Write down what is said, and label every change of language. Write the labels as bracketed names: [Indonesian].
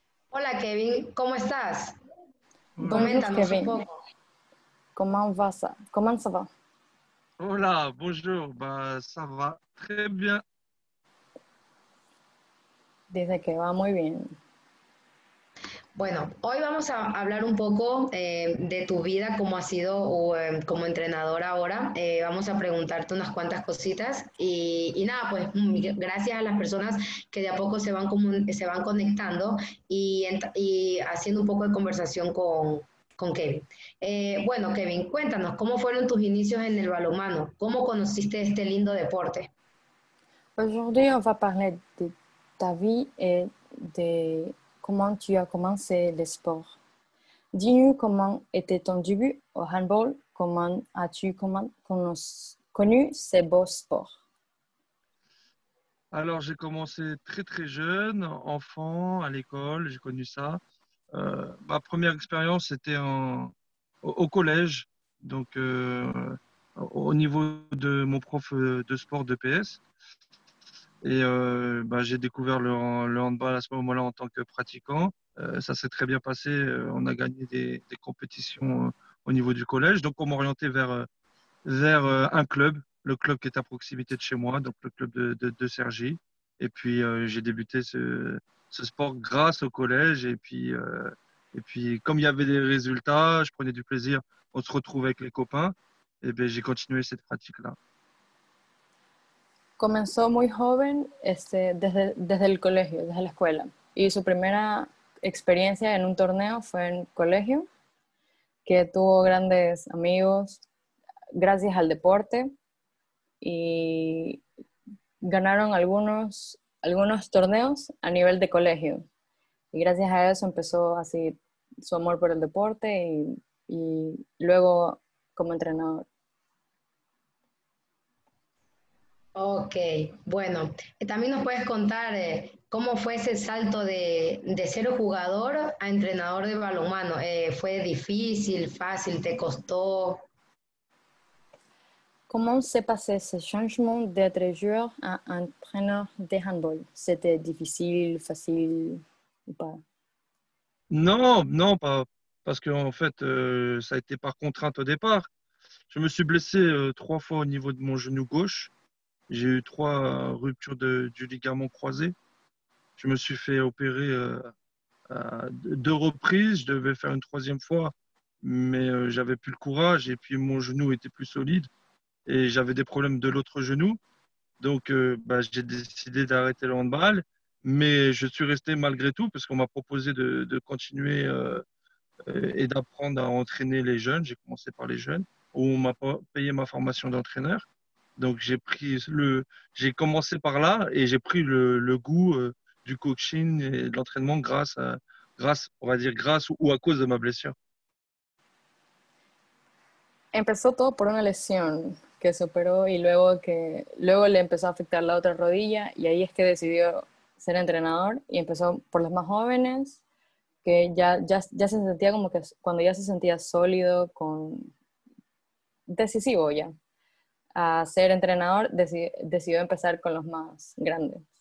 [Spanish] Hola Kevin, ¿cómo estás? [French] Bonjour Kevin. Comment ça va? Hola, bonjour, ça va très bien. [Spanish] Dice que va muy bien. Bueno, hoy vamos a hablar un poco de tu vida, cómo has sido como entrenador ahora. Vamos a preguntarte unas cuantas cositas y nada, pues gracias a las personas que de a poco se van conectando y haciendo un poco de conversación con Kevin. Bueno, Kevin, cuéntanos, ¿cómo fueron tus inicios en el balonmano? ¿Cómo conociste este lindo deporte? [French] Aujourd'hui, on va parler de ta vie et de comment tu as commencé le sport. Dis-nous comment était ton début au handball, comment as-tu connu ce beau sport? Alors, j'ai commencé très très jeune, enfant, à l'école, j'ai connu ça. Ma première expérience, c'était au collège, donc au niveau de mon prof de sport de PS. Et j'ai découvert le handball à ce moment-là en tant que pratiquant. Ça s'est très bien passé. On a gagné des compétitions au niveau du collège. Donc, on m'a orienté vers un club, le club qui est à proximité de chez moi, donc le club de Cergy. Et puis, j'ai débuté ce sport grâce au collège. Et puis, comme il y avait des résultats, je prenais du plaisir. On se retrouvait avec les copains. Et bien, j'ai continué cette pratique-là. [Spanish] Comenzó muy joven desde el colegio, desde la escuela. Y su primera experiencia en un torneo fue en colegio, que tuvo grandes amigos gracias al deporte y ganaron algunos torneos a nivel de colegio. Y gracias a eso empezó así su amor por el deporte y luego como entrenador. Ok, bueno, también nos puedes contar cómo fue ese salto de ser jugador a entrenador de balonmano. ¿Fue difícil, fácil, te costó? [French] Comment s'est passé ce changement d'être joueur à entraîneur de handball? C'était difficile, facile ou pas? Non, non, pas parce que en fait, ça a été par contrainte au départ. Je me suis blessé 3 fois au niveau de mon genou gauche. J'ai eu 3 ruptures du ligament croisé. Je me suis fait opérer à 2 reprises. Je devais faire une troisième fois, mais j'avais plus le courage et puis mon genou était plus solide et j'avais des problèmes de l'autre genou. Donc, bah, j'ai décidé d'arrêter le handball, mais je suis resté malgré tout parce qu'on m'a proposé de continuer et d'apprendre à entraîner les jeunes. J'ai commencé par les jeunes, où on m'a pas payé ma formation d'entraîneur. Donc, j'ai commencé par là et j'ai pris le goût du coaching et de l'entraînement on va dire, grâce ou à cause de ma blessure. [Spanish] Empezó todo por una lesión que se operó y luego le empezó a afectar la otra rodilla y ahí es que decidió ser entrenador y empezó por los más jóvenes que ya se sentía como que cuando ya se sentía sólido, decisivo ya, a ser entrenador, decidió empezar con los más grandes.